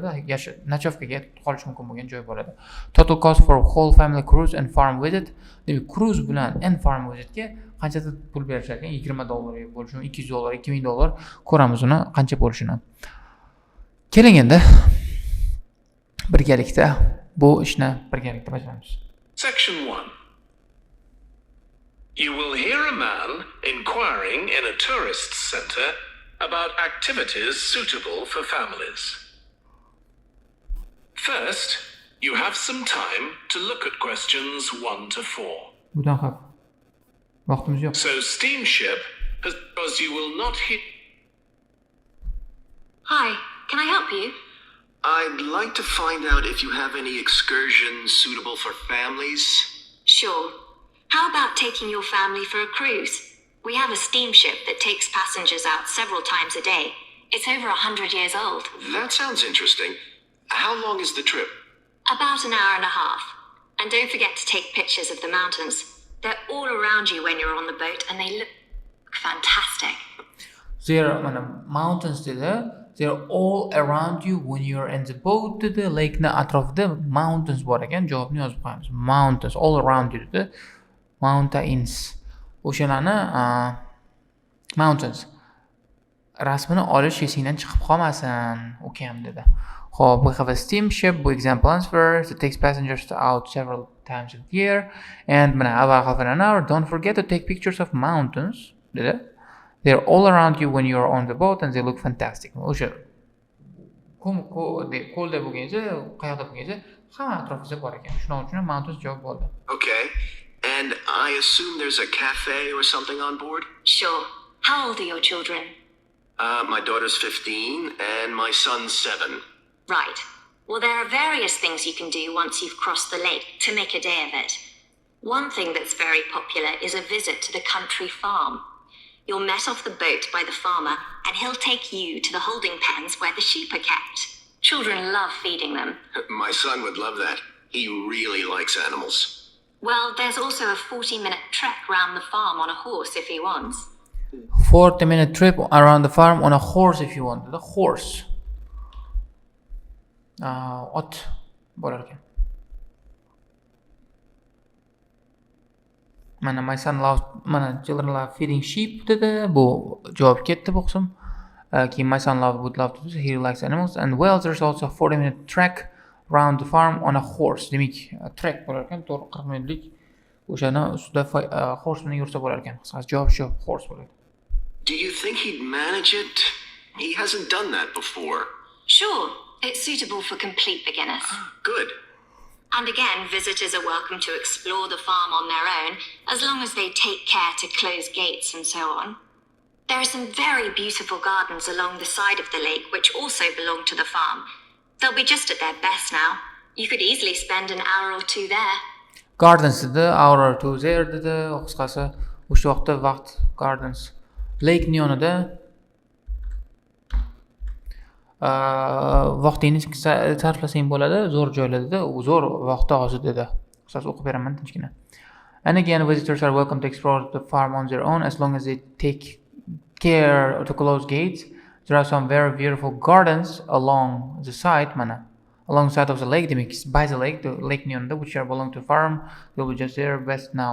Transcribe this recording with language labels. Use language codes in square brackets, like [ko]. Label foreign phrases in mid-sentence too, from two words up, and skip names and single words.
[uz] Nachovkaga qolish mumkin bo'lgan joy bo'ladi. [en] Total cost for whole family cruise and farm visit. [uz] Demak, cruise bilan [en] and farm visitga [uz] qanchadir pul berishar ekan? $20 bo'lishi mumkin, $200, $2000. Ko'ramiz uni qancha bo'lishini. Keling endi birgalikda bu ishni birgalikda bajaramiz. [en] Section 1. You will hear a man inquiring in a tourist center about activities suitable for families. First, you have some time to look at questions 1 to 4. [uz] Budan xavf. Vaqtimiz yo'q. [en] So steamship, because you will not hit. Hi, can I help you? I'd like to find out if you have any excursions suitable for families. Sure. How about taking your family for a cruise? We have a steamship that takes passengers out several times a day. It's over 100 years old. That sounds interesting. How long is the trip? About an hour and a half. And don't forget to take pictures of the mountains. They're all around you when you're on the boat and they look fantastic. There are mountains there. They're all around you when you're in the boat dedi. [uz] Lake'ni atrofida mountains bor ekan. Javobni yozib qo'yamiz. [en] Mountains all around you dedi. Mountains. [uz] O'shalarni mountains rasmini olish esingdan chiqib qolmasin, ukam dedi. Xo'p, [en] we have a steamship, bu example answer, that takes passengers out several times a year. And [uz] mana avval [en] half an hour, don't forget to take pictures of mountains dedi. They're all around you when you're on the boat and they look fantastic. [uz] O'sha ko'lda bo'lganingizda, qayoqda bo'lganingizda hamma atrofingizda bor ekan. Shuning uchun mountains javob bo'ldi. [en] Okay. And I assume there's a cafe or something on board? Sure. How old are your children? My daughter's 15 and my son's 7. Right. Well, there are various things you can do once you've crossed the lake to make a day of it. One thing that's very popular is a visit to the country farm. You're met off the boat by the farmer, and he'll take you to the holding pens where the sheep are kept. Children love feeding them. My son would love that. He really likes animals. Well, there's also a 40-minute trek round the farm on a horse if he wants. 40-minute trip around the farm on a horse if you want. The horse. [uz] Ot bo'lar ekan. [en] Mana my son loves, mana children love feeding sheep dedi. [uz] Bu javob ketdi bu qism. [en] My son would love to do so. He likes animals. And well, there's also a 40-minute trek round the farm on a horse. [uz] Demak, trek bo'lar ekan, 40 minutlik o'shani ustida horse bilan yursa bo'lar ekan. Qisqasi javob shu, horse bo'ladi. [en] Do you think he'd manage it? He hasn't done that before. Sure, it's suitable for complete beginners. Good. And again, visitors are welcome to explore the farm on their own, as long as they take care to close gates and so on. There are some very beautiful gardens along the side of the lake which also belong to the farm. They'll be just at their best now. You could easily spend an hour or two there. Gardens dedi, hour or two there dedi. [uz] Qisqasi, o'sha vaqtda vaqt gardens. Lake yonida vaqtingiz sarflasang bo'ladi, zo'r joylar dedi, zo'r vaqt og'zi dedi. Qisqasi o'qib beraman tinchgina. [en] And again, visitors are welcome to explore the farm on their own as long as they take care to close gates. There are some very beautiful gardens along the side, alongside of the lake. Demak, by the lake yonida, which are belong to farm. They'll be just there best now.